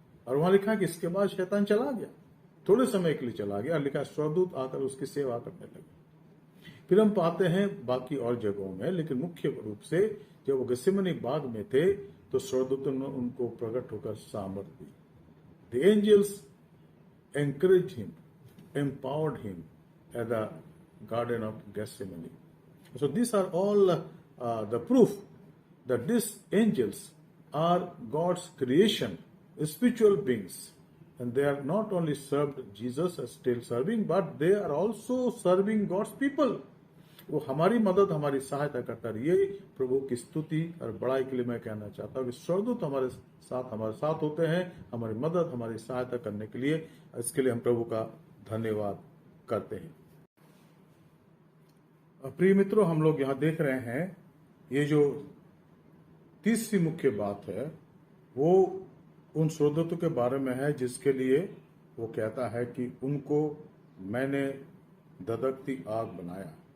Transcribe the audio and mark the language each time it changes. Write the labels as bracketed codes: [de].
[hi] और वहां लिखा है कि इसके बाद शैतान चला गया, थोड़े समय के लिए चला गया। लिखा स्वर्गदूत आकर उसकी सेवा करने लगे। फिर हम पाते हैं बाकी और जगहों में, लेकिन मुख्य रूप से जब वो गसेमनी बाग में थे तो स्वर्गदूतों ने उनको प्रकट होकर सामर्थ दी। [en] The angels encouraged him, empowered him at the Garden of Gethsemane. So these are all the proof that these angels are God's creation, spiritual beings, and they are not only served Jesus as still serving, but they are also serving God's people. [hi] वो हमारी मदद, हमारी सहायता करता रही। ये प्रभु की स्तुति और बड़ाई के लिए मैं कहना चाहता हूँ कि स्वर्गदूत हमारे साथ होते हैं, हमारी मदद, हमारी सहायता करने के लिए। इसके लिए हम प्रभु का धन्यवाद करते हैं। प्रिय मित्रों, हम लोग यहाँ देख रहे हैं ये जो तीसरी मुख्य बात है वो उन स्वर्गदूतों के बारे में है जिसके लिए वो कहता है कि उनको मैंने धधकती आग बनाया।